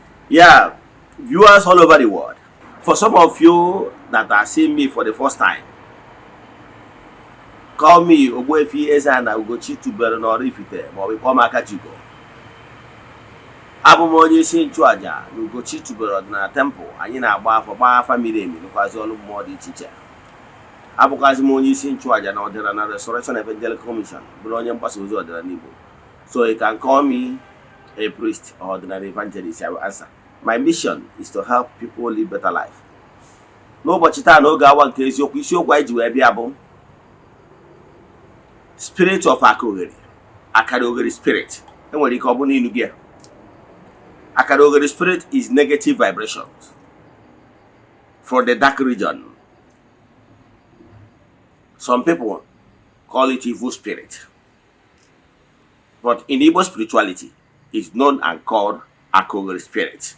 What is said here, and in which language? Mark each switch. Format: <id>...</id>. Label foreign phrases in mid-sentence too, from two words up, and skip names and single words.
<en>Yeah, viewers all over the world. For some of you that are seeing me for the first time, call me Ogbuefi Eze-Ana Ugochi</en> <ig>tubelu n'Oraifite ma ọ bụ kpọọ m</ig> <en>Akachiko.</en> <ig>Abụ m onye isi nchụaja na Ugochi tubelu ọdịnala temple anyị na-agba afọ gbaa afa miri emi nụkwazị ọrụ mmụọ dị iche iche. Abụkwazị m onye isi nchụaja na ọdịnala Restoration Evangelical Mission bụrụ onye mgbasa ozi ọdịnala Igbo.</ig> <en>So you can call me a priest or ordinary evangelist. I will answer. My mission is to help people live better life.</en> <ig>N'ụbọchị taa n'oge awa nke eziokwu isiokwu anyị ji wee bịa bụ</ig> <en>spirit of</en> <ig>Akaliogheri.</ig> <en>Akaliogheri spirit.</en> <ig>Enwere ike ọ bụ n'inu gị.</ig> <en>Akaliogheri spirit is negative vibrations for the dark region. Some people call it evil spirit. But in Igbo spirituality, it's known and called Akaliogheri spirit.</en>